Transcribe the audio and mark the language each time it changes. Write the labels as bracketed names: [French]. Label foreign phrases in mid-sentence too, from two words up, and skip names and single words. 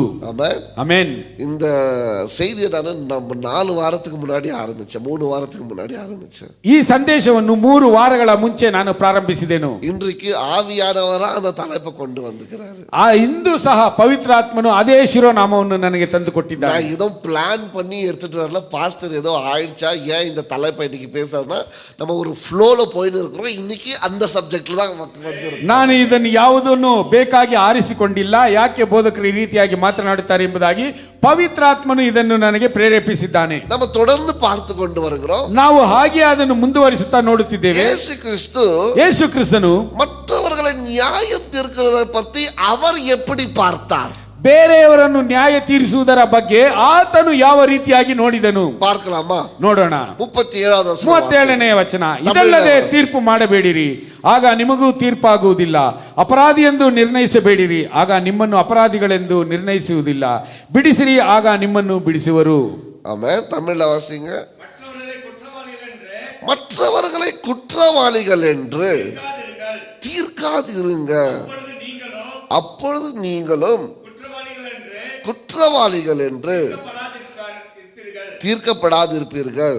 [Kannada] ಆಮೆನ್. ಆಮೆನ್. [Tamil] இந்த செய்தியை நான் நம்ம 4 வாரத்துக்கு முன்னாடி ஆரம்பிச்சேன், 3 வாரத்துக்கு முன்னாடி ஆரம்பிச்சேன். [Kannada] ಈ ಸಂದೇಶವನ್ನು 3 ವಾರಗಳ ಮುಂಚೆ ನಾನು ಪ್ರಾರಂಭಿಸಿದೆನು. [Tamil] இன்றைக்கு ஆவியானவரா அந்த தலைப்பை கொண்டு வந்துக்கிறாரு. [Kannada] ಇಂದು ಸಹ ಪವಿತ್ರಾತ್ಮನು ಅದೇ ಶಿರೋನಾಮವನ್ನು ನನಗೆ ತಂದು ಕೊಟ್ಟಿದ್ದಾನೆ. [Tamil] நான் ஏதோ பிளான் பண்ணி எடுத்துட்டு வரல, பாஸ்டர் ஏதோ ஆயிடுச்சா ஏன் இந்த தலைப்பை இன்னைக்கு பேசுறதுன்னா நம்ம ஒரு ஃப்ளோல போயிட்டு இருக்கிறோம். இன்னைக்கு அந்த சப்ஜெக்ட்ல தான் வந்திருக்கோம். [Kannada] ನಾನು ಇದನ್ನು ಯಾವುದನ್ನು ಬೇಕಾಗಿ ಆರಿಸಿಕೊಂಡಿಲ್ಲ, ಯಾಕೆ ಬೋಧಕರು ಈ ರೀತಿಯಾಗಿ ಮಾತನಾಡುತ್ತಾರೆ ಎಂಬುದಾಗಿ ಪವಿತ್ರಾತ್ಮನು ಇದನ್ನು ನನಗೆ ಪ್ರೇರೇಪಿಸಿದ್ದಾನೆ. [Tamil] நம்ம தொடர்ந்து பார்த்து கொண்டு வருகிறோம். [Kannada] ನಾವು ಹಾಗೆ ಅದನ್ನು ಮುಂದುವರಿಸುತ್ತಾ ನೋಡುತ್ತಿದ್ದೇವೆ. ಯೇಸು ಕ್ರಿಸ್ತನು [Tamil] மற்றவர்களை நியாயம் தீர்க்கிறதை பற்றி அவர் எப்படி பார்த்தார்? [Kannada] ಬೇರೆಯವರನ್ನು ನ್ಯಾಯ ತೀರಿಸುವುದರ ಬಗ್ಗೆ ಆತನು ಯಾವ ರೀತಿಯಾಗಿ ನೋಡಿದನು [Tamil] பார்க்கலாமா? [Kannada] ನೋಡೋಣ. 37ನೇ ವಚನ. ಇದಲ್ಲದೆ ತೀರ್ಪು ಮಾಡಬೇಡಿರಿ, ಆಗ ನಿಮಗೂ ತೀರ್ಪಾಗುವುದಿಲ್ಲ. ಅಪರಾಧಿ ಎಂದು ನಿರ್ಣಯಿಸಬೇಡಿರಿ, ಆಗ ನಿಮ್ಮನ್ನು ಅಪರಾಧಿಗಳೆಂದು ನಿರ್ಣಯಿಸುವುದಿಲ್ಲ. ಬಿಡಿಸಿರಿ, ಆಗ ನಿಮ್ಮನ್ನು ಬಿಡಿಸುವರು. [Tamil] ஆமென். தமிழ்ல வாசிங்க. மற்றவர்களை குற்றவாளிகள் என்று தீர்க்காதிருங்க, அப்பொழுது நீங்களும் குற்றவாளிகள் என்று தீர்க்கப்படாதிருப்பீர்கள்.